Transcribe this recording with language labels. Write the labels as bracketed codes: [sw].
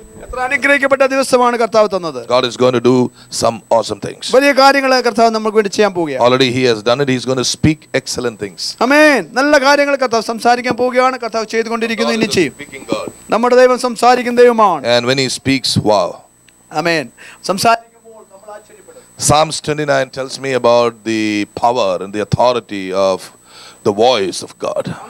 [ml] എത്ര അനുഗ്രഹിക്കപ്പെട്ട ദിവസമാണ് കർത്താവ് തന്നത്. [en] God is going to do some awesome things. [ml] വലിയ കാര്യങ്ങൾ കർത്താവ് നമുക്ക് വേണ്ടി ചെയ്യാൻ പോവുകയാണ്. [en] Already he has done it. He's going to speak excellent things. [ml] ആമേൻ. നല്ല കാര്യങ്ങൾ കർത്താവ് സംസാരിക്കാൻ പോവുകയാണ്. കർത്താവ് ചെയ്തുകൊണ്ടിരിക്കുന്നു, ഇനി ചെയ്യും. നമ്മുടെ ദൈവം സംസാരിക്കുന്ന ദൈവമാണ്. [en] And when he speaks, wow. [ml] ആമേൻ. സംസാരിക്കുമ്പോൾ നമ്മൾ ആശ്ചര്യപ്പെടും. [en] Psalms 29 tells me about the power and the authority of the voice of God.